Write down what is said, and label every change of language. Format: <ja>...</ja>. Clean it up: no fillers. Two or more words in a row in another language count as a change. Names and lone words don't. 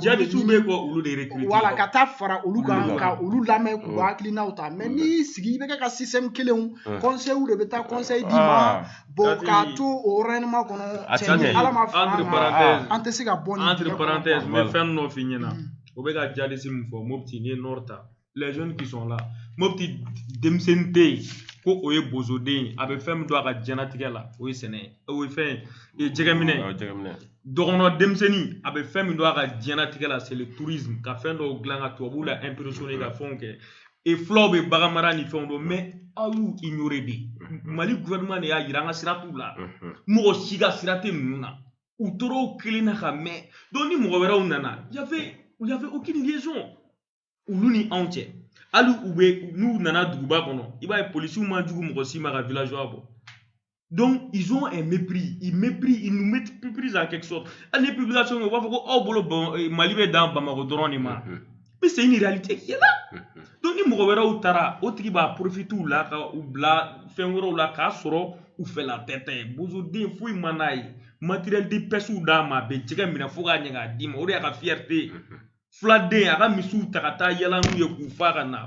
<bm>jadisiw bɛ kɔ olu de recruter voilà ka taa fara olu kan ka olu lamɛn k'u hakilinaw ta mais n'i y'i sigi i bɛ kɛ ka système kelenw conseil de bɛ taa conseil d'i ma bon k'a to o règlement kɔnɔ cɛ ala ma fara an tɛ se ka bɔ ni</bm> <fr>entre parenthèses</fr> <bm>n bɛ fɛn dɔ f'i ɲɛna o bɛ ka jadisi min fɔ Mopti n'i ye Nord ta</bm> <fr>les jeunes qui sont là</fr> <bm>Mopti denmisɛnnin tɛ yen ko o ye bozoden a bɛ fɛn min don a ka diɲɛlatigɛ la o ye sɛnɛ ye o ye fɛn ye jɛgɛminɛ dɔgɔnɔ denmisɛnnin a bɛ fɛn min don a ka diɲɛlatigɛ la</bm> <fr>c'est le tourisme</fr> <bm>ka fɛn dɔw dilan ka tubabuw la impressionner ka fɛnw kɛ et fulaw bɛ bagan mara ni fɛnw don mais aw y'u ignorer de Mali gouvernement de y'a jira an ka sira t'u la mɔgɔ si ka sira tɛ ninnu na u tora o kelen na ka mɛn donc ni mɔgɔ wɛrɛw nana</bm> <fr>y avait aucune liaison</fr> <bm>olu ni anw cɛ hali u bɛ n'u nana duguba kɔnɔ i b'a ye policiers ma jugu mɔgɔ si ma ka villageois bɔ</bm> <fr>donc ils ont un mépris ils nous méprisent en quelque sorte</fr> <bm>hali ni publication u b'a fɔ ko aw bolo Mali bɛ dan Bamako dɔrɔn de ma</bm> <fr>mais c'est une réalité qui est là donc</fr> <bm>ni mɔgɔ wɛrɛw taara o tigi b'a profiter u la ka u bila fɛn wɛrɛw la k'a sɔrɔ u fɛla tɛtɛ bozoden foyi ma n'a ye</bm> <fr>matériel de pêche</fr> <bm>d'a ma a bɛ jɛgɛ minɛ fo k'a ɲɛ k'a d'i ma o de y'a ka fierté fuladen a ka misiw ta ka taa yala n'u ye k'u fa ka na</bm>